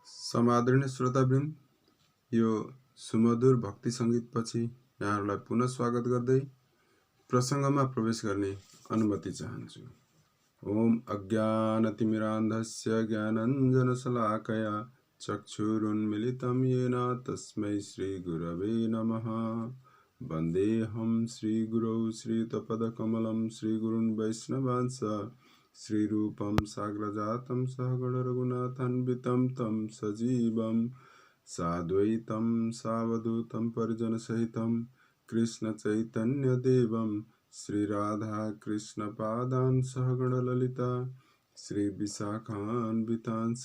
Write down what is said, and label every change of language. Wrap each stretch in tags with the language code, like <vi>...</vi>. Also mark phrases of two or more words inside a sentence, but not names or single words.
<ne>समादरणीय श्रोतावृन्द, यो सुमधुर भक्ति सङ्गीतपछि यहाँहरूलाई पुनः स्वागत गर्दै प्रसङ्गमा प्रवेश गर्ने अनुमति चाहन्छु।</ne> <sa>ओम अज्ञानतिमिरान्धस्य ज्ञानञ्जनशलाकया चक्षुरुन्मिलितं येन तस्मै श्रीगुरवे नमः। वन्देऽहं श्रीगुरौ श्रीयुतपदकमलं श्रीगुरुन् वैष्णवांश्च श्रीरूपं साग्रजातं सहगण रघुनाथान्वितं तं सजीवं साद्वैतं सावधूतं परिजनसहितं कृष्णचैतन्यदेवं श्रीराधा कृष्णपादान् सहगण ललिता श्रीविशाखान्वितांश्च।</sa>